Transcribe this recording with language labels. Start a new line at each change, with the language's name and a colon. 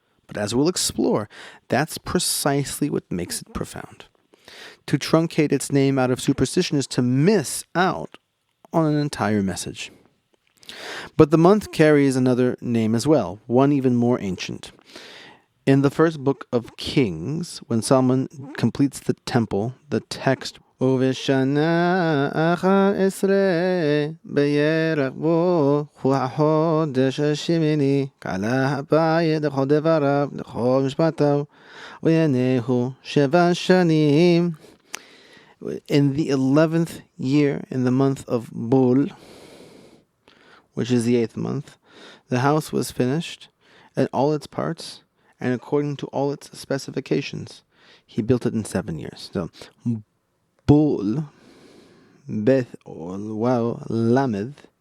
English: But as we'll explore, that's precisely what makes it profound. To truncate its name out of superstition is to miss out on an entire message. But the month carries another name as well, one even more ancient. In the first book of Kings, when Solomon completes the temple, the text
Hebrew: ובשנה 11 בירח בו הוא החודש השמיני קלה הבית לכל דבריו לכל משפטיו וינהו 7 שנים.
English: In the 11th year, in the month of Bul, which is the 8th month, the house was finished in all its parts and according to all its specifications. He built it in 7 years. So, Bul, Beth, or Wow, Lamed,